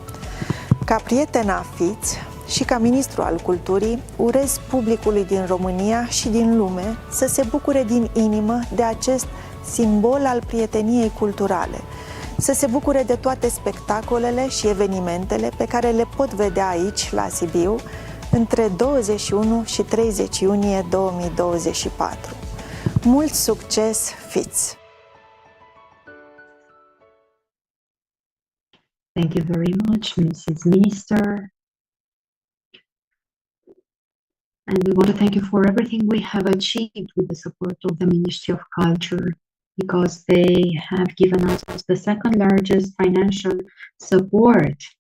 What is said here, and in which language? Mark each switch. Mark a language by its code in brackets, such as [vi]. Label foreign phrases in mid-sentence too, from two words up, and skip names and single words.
[ro] Ca prietena FITS și ca ministru al culturii, urez publicului din România și din lume să se bucure din inimă de acest simbol al prieteniei culturale, să se bucure de toate spectacolele și evenimentele pe care le pot vedea aici, la Sibiu, între 21 și 30 iunie 2024. Mult succes, FITS! [en] Thank you very much, Mrs. Minister. And we want to thank you for everything we have achieved with the support of the Ministry of Culture, because they have given us the second largest financial support.